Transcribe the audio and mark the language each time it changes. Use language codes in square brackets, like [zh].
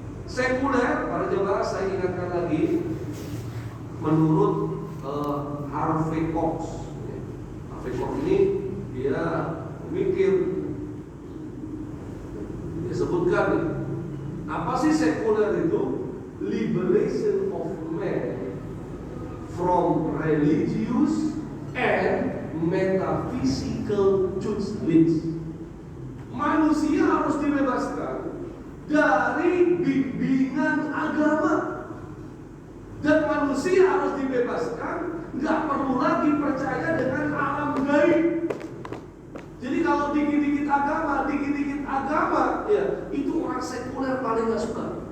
[id] Sekuler, para jemaah saya ingatkan lagi, menurut Harvey Cox. Harvey Cox ini dia mikir, dia sebutkan nih, apa sih sekuler itu? [en] Liberation of man from religious and metaphysical judgments. [id] Manusia harus dibebaskan dari bimbingan agama, dan manusia harus dibebaskan, nggak perlu lagi percaya dengan alam gaib. Jadi kalau dikit-dikit agama, ya itu orang sekuler paling nggak suka.